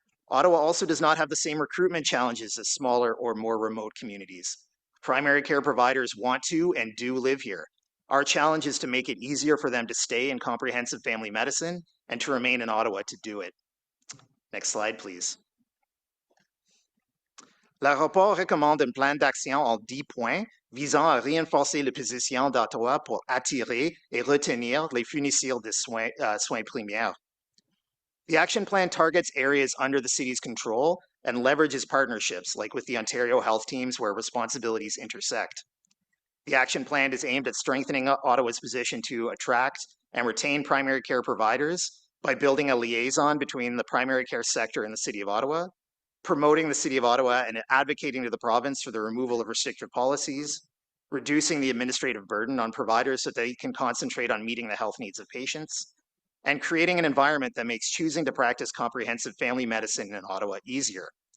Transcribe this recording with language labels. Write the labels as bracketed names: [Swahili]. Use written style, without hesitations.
[English] Ottawa also does not have the same recruitment challenges as smaller or more remote communities. Primary care providers want to and do live here. Our challenge is to make it easier for them to stay in comprehensive family medicine and to remain in Ottawa to do it. Next slide, please. [French] Le rapport recommande un plan d'action en 10 points visant à renforcer la position d'Ottawa pour attirer et retenir les fournisseurs de soins primaires. [English] The action plan targets areas under the city's control and leverages partnerships, like with the Ontario health teams where responsibilities intersect. The action plan is aimed at strengthening Ottawa's position to attract and retain primary care providers by building a liaison between the primary care sector and the City of Ottawa, promoting the City of Ottawa and advocating to the province for the removal of restrictive policies, reducing the administrative burden on providers so they can concentrate on meeting the health needs of patients, and creating an environment that makes choosing to practice comprehensive family medicine in Ottawa easier.